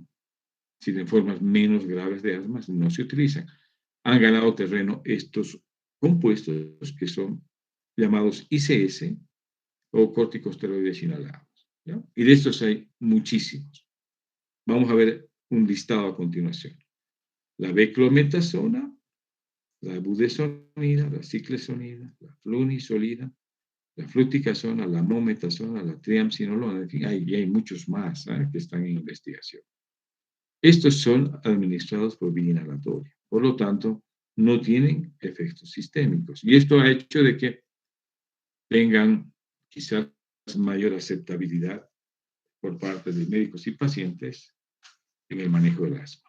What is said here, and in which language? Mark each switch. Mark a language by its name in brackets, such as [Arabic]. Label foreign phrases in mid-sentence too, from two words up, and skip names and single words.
[Spanish] Si en formas menos graves de asma no se utilizan. Han ganado terreno estos compuestos que son llamados ICS o corticosteroides inhalados, ¿ya? Y de estos hay muchísimos. Vamos a ver un listado a continuación. La beclometasona, la budesonida, la ciclesonida, la flunisolida, la fluticasona, la mometasona, la triamcinolona, en fin, hay muchos más que están en investigación. Estos son administrados por vía inhalatoria, por lo tanto, no tienen efectos sistémicos. Y esto ha hecho de que tengan quizás mayor aceptabilidad por parte de médicos y pacientes en el manejo del asma.